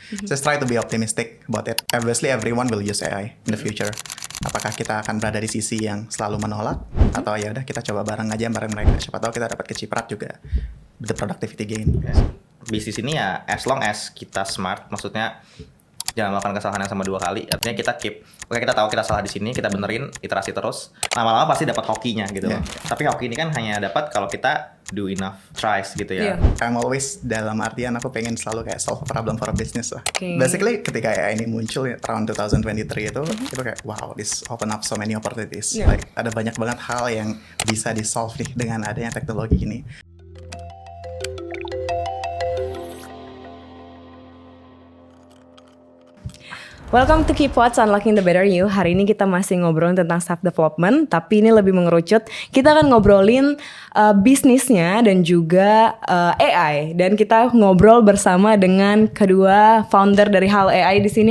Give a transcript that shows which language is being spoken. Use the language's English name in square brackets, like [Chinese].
[English] Just try to be optimistic about it. Obviously everyone will use AI in the future. [Indonesian] Apakah kita akan berada di sisi yang selalu menolak atau ya udah kita coba bareng aja bareng mereka. Siapa tahu kita dapat kecipratan juga [English] the productivity gain. [Indonesian] Bisnis ini ya [English] as long as [Indonesian] kita smart, maksudnya jangan melakukan kesalahan yang sama 2 kali. Artinya kita oke kita tahu kita salah di sini, kita benerin, iterasi terus. Lama-lama pasti dapat hokinya gitu. Tapi hoki ini kan hanya dapat kalau kita [English] do enough tries [Indonesian] gitu ya. [English] I'm always [Indonesian] dalam artian aku pengen selalu kayak [English] solve a problem for a business lah. Basically [Indonesian] ketika AI ini muncul [English] around 2023 [Indonesian] itu kayak [English] wow, this open up so many opportunities. Like [Indonesian] ada banyak banget hal yang bisa di solve nih dengan adanya teknologi ini. [English] Welcome to Keep What's Unlocking the Better You. [Indonesian] Hari ini kita masih ngobrolin tentang self development, tapi ini lebih mengerucut. Kita akan ngobrolin bisnisnya dan juga AI. Dan kita ngobrol bersama dengan kedua founder dari Halo AI di sini.